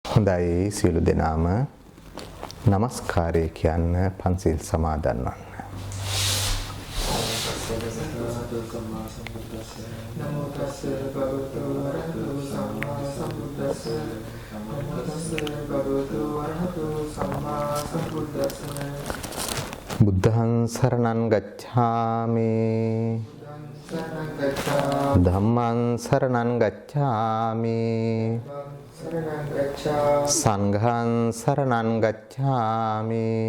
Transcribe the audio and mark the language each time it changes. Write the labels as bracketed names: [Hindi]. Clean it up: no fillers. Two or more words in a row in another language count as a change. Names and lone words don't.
[Sinhala] හොඳයි සියලු දෙනාම නමස්කාරය කියන්න පන්සිල් සමාදන් වන්න. [Pali] නමෝ තස්ස භගවතු වරහතු සම්මා සම්බුද්දස්ස නමෝ තස්ස භගවතු වරහතු සම්මා සම්බුද්දස්ස බුද්ධං සරණං ගච්ඡාමි ධම්මං සරණං ගච්ඡාමි සංඝං සරණං ගච්ඡාමි